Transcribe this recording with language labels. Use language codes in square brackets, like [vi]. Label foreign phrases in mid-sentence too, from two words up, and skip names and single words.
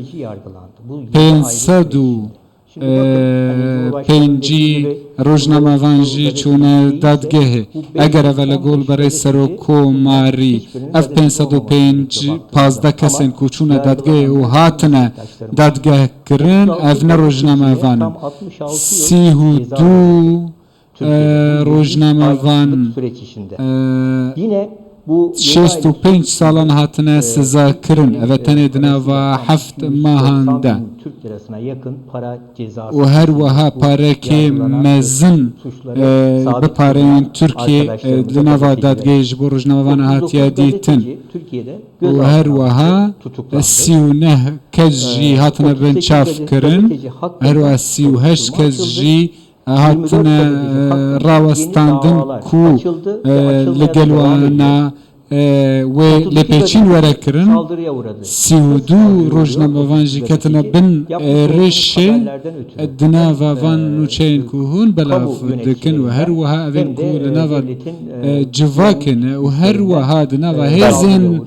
[ku] 500 û pêncî rojnamavan jî çûne dadgehê eger ev li gol berê Serokkomarî ev 515 kesên ku çûne dadgehê û hatine dadgehkirin ev ne rojnamavan in 32 rojnamavan [tr] yine bu [ku] 65 salan hatine siza kirin evet tenê di nava heft mehan de [tr] Türk lirasına yakın para cezası [ku] û her wiha parekê mezin bi pareyên Tirkiye di nava dadgehê ji bo rojnamavana hatiye dîtin û her wiha 39 kes jî hatine bin çav kirin her wiha 38 kes jî hatine rawestandin ku li gel wana wê lêpêçîn were kirin 32 rojnamavan jî ketine bin êrişê di nava van nûçeyên ku hûn belav dikin û her wiha evên ku li nava civakê ne û her wiha di nava hêzên